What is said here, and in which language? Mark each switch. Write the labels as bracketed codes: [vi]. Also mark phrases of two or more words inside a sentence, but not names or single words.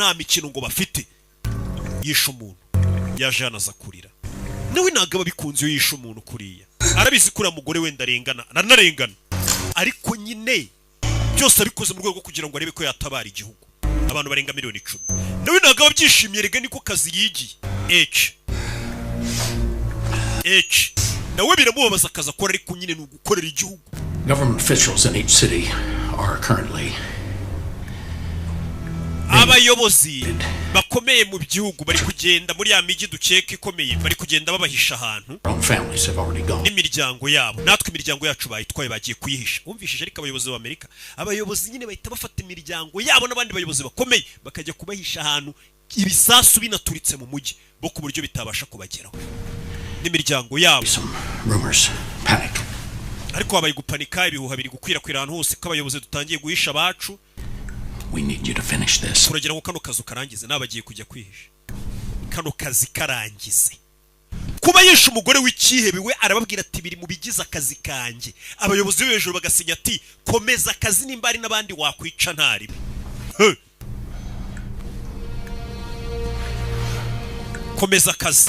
[rw] nta mikino ngo bafite yisha umuntu yaje yanaza kurira nawe ntabwo aba bikunze iyo yisha umuntu kuriya arabizi kuriya mugore wenda aranarengana ariko nyine byose abikoze mu rwego rwo kugira ngo arebe ko yatabara igihugu abantu barenga miliyoni 10 nawe ntabwo aba byishimiye rega niko kazi yigiye nawe biramubabaza akazi akora ariko nyine ni ugukorera igihugu. [en] Government officials in each city are currently [rw] abayobozi bakomeye mu gihugu bari kugenda muri ya migi dukeka ikomeye bari kugenda babahisha ahantu n'imiryango yabo natwe imiryango yacu bayitwaye bagiye kuyihisha umvishije ariko abayobozi b'Amerika abayobozi nyine bahita bafata imiryango yabo n'abandi bayobozi bakomeye bakajya kubahisha ahantu ibisasu binaturitse mu mujyi bo ku buryo bitabasha kubageraho n'imiryango yabo ariko habaye gupanika ibihuha biri gukwirakwira ahantu hose ko abayobozi dutangiye guhisha abacu. [en] We need you to finish this. [rw] Uragira ngo kano kazu karangize nabagiye kujya kwihisha. Kano kazi karangize. Kuba yisha umugore w'ikihebe we arababwira ati biri mu bigize akazi kanje. Abayobozi b'ejuru bagasinya ati komeza akazi nimba ari nabandi wakwica ntari. Komeza akazi.